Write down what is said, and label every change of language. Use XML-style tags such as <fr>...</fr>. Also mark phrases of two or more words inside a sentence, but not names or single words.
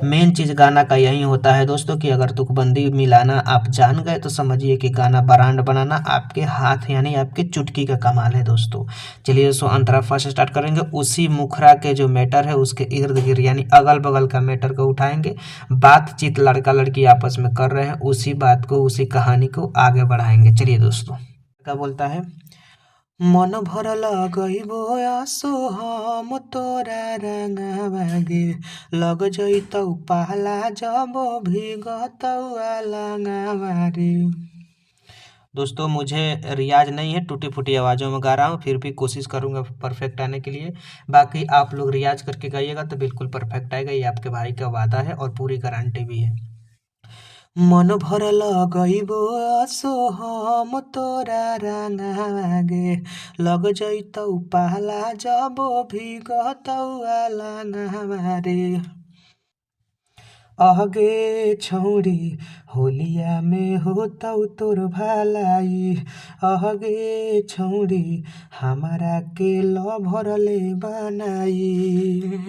<hi>मेन चीज़ गाना का यही होता है दोस्तों कि अगर तुकबंदी मिलाना आप जान गए तो समझिए कि गाना ब्रांड बनाना आपके हाथ यानी आपके चुटकी का कमाल है दोस्तों। चलिए दोस्तों, अंतरा</hi> <en>first start</en> <hi>करेंगे। उसी मुखरा के जो मैटर है उसके इर्द गिर्द यानी अगल बगल का मैटर को उठाएंगे। बातचीत लड़का लड़की आपस में कर रहे हैं, उसी बात को उसी कहानी को आगे बढ़ाएंगे। चलिए दोस्तों, क्या बोलता है,</hi> <anp>मन भरल गइबो आसो हम तोरा रंगवा गे लग जइतौ पहला जब भिगतौ लांगावा रे।</anp> <hi>दोस्तों मुझे रियाज नहीं है, टूटी फूटी आवाज़ों में गा रहा हूँ, फिर भी कोशिश करूँगा परफेक्ट आने के लिए। बाकी आप लोग रियाज करके गाइएगा तो बिल्कुल परफेक्ट आएगा, ये आपके भाई का वादा है और पूरी गारंटी भी है।</hi> <anp>मन भर लगैबो आसो हम तोरा रांगागे लग जइतौ पाला जबो भिगतौ आलांगावा रे। अहगे छौरी होलिया में होतौ तोर भलाई, अहगे छौरी हमारा के लभरले बनाई।</anp>